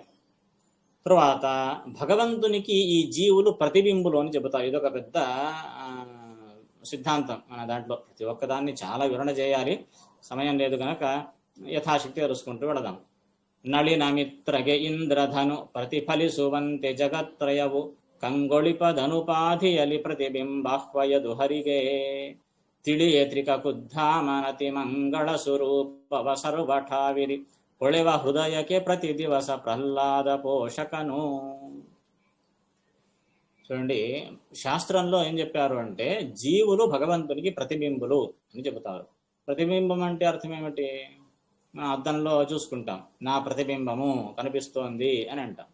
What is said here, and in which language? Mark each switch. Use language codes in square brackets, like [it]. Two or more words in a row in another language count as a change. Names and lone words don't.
[te] తరువాత భగవంతునికి ఈ జీవులు ప్రతిబింబులు అని చెబుతారు. ఇదొక పెద్ద సిద్ధాంతం. మన దాంట్లో ప్రతి ఒక్కదాన్ని చాలా వివరణ చేయాలి, సమయం లేదు కనుక యథాశక్తి తెలుసుకుంటూ వెళదాం. [kn] ನಳಿನಮಿತ್ರಗೆ ಇಂದ್ರಧನು ప్రతిఫలిಸುವಂತೆ ಜಗತ್ರಯವು ಕಂಗೊಳಿಪದನುಪಾಧಿಯಲಿ ಪ್ರತಿಬಿಂಬಾಹ್ವಯದು ಹರಿಗೆ ತಿಳಿಯೇ ತ್ರಿಕುದ್ಧಾಮನತಿ ಮಂಗಳ ಸ್ವರೂಪವ ಸರ್ವಠಾವಿರಿ ಹೊಳೆವ ಹೃದಯಕ್ಕೆ ಪ್ರತಿ ದಿವಸ ಪ್ರಹ್ಲಾದ పోషకను. [te] చూడండి, శాస్త్రంలో ఏం చెప్పారు అంటే జీవులు భగవంతునికి ప్రతిబింబులు అని చెబుతారు. ప్రతిబింబం అంటే అర్థం ఏమిటి? మనం అద్దంలో చూసుకుంటాం, నా ప్రతిబింబము కనిపిస్తోంది అని అంటాం.